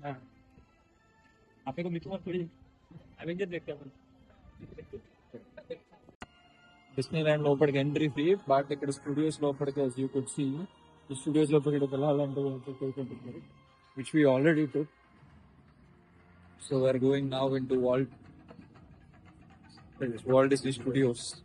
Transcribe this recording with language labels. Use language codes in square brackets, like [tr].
[hi] हाँ आप को मिक्की माउस थोड़ी एवेंजर देखते हैं अपन. [te] డిస్నీలాండ్ లోపలికి ఎంట్రీ ఫ్రీ, బట్ ఇక్కడ స్టూడియోస్ లోపలికి [en] as you could see [te] ఈ స్టూడియోస్ లోపలికి వెళ్ళాలంటే ఉంటుంది, [en] which we already took. So we are going now into Walt Disney Studios.